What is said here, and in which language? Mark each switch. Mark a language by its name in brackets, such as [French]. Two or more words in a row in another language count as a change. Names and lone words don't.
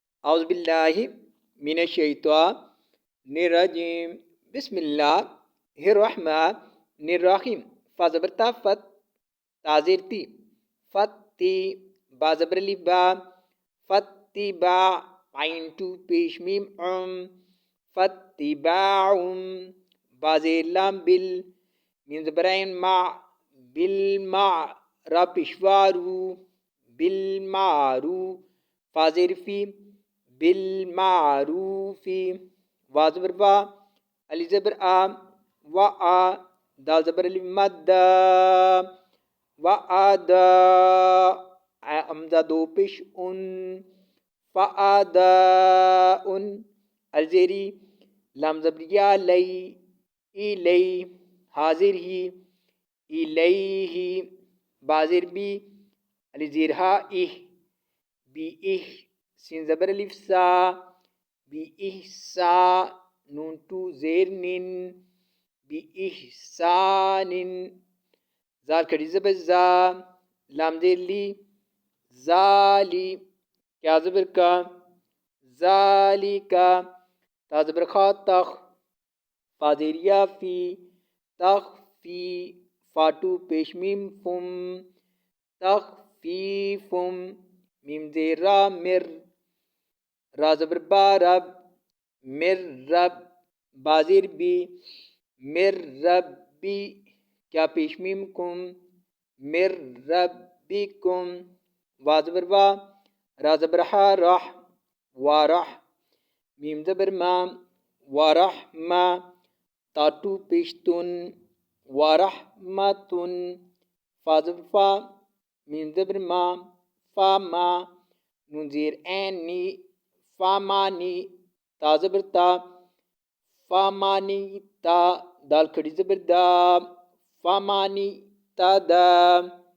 [Arabic] اعوذ باللہ من الشیطان الرجیم بسم اللہ الرحمن الرحیم [Urdu] فا زبر تا فت تازیر تی فتی با زبر لی با فتی با عین تو پیش میم فتی باعم با زیر لام بل میم زبر عین مع بالمع را پیشوارو بالمعرو فا زیر فی بالمعروف وا زبر وا علی زبر آ و آ دال زبر علی مد و آدا امزا دو پیش ان فآدا ان الزیری لام زبر یا لی ایلی حاضر ہی ایلیہ بازر بی علی زیر ہا اہ بی اہ سین زبر الف سا بی احسا نون تو زیر نن بی احسان زال کھڑی زبر زا لام زیر لی زالی کیا زبر کا ذالکا تا زبر خا تخ فا زیر یا فی تخ فی فاتو پیش میم فم تخ فی فم میم زیر را مر را زبر با رب مر رب بازیر بی مر ربی کیا پیش میم کم مر ربکم وا زبر وا را زبر حا رح وارح میم زبر ما ورحمہ تاتو پیشتن ورحمتن فا زبر فا میم زبر ما فاما نون زیر این نی فامانی تا زبر تا فامانی تا دال کھڑی زبر دا فامانی تا دا